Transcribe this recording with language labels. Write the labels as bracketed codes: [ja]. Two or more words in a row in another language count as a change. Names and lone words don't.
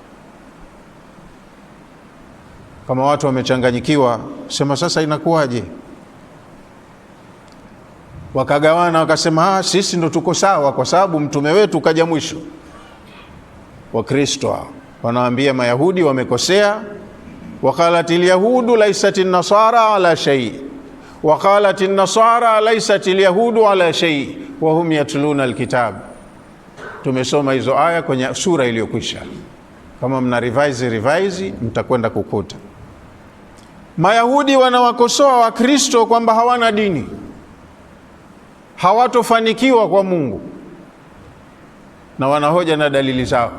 [sw] Kama watu wamechanganyikiwa, sema sasa inakuwaje? Wakagawana wakasema, sisi ndo tuko sawa kwa sababu mtume wetu kaja mwisho. Wakristo wanawaambia Mayahudi wamekosea, [ar] وقالت اليهود ليست النصارى على شيء وقالت النصارى ليست اليهود على شيء وهم يتلون الكتاب. [sw] Tumesoma hizo aya kwenye sura iliyokwisha, kama mna revise mtakwenda kukuta. Mayahudi wanawakosoa Wakristo kwamba hawana dini, hawatofanikiwa kwa Mungu, na wanahoja na dalili zao.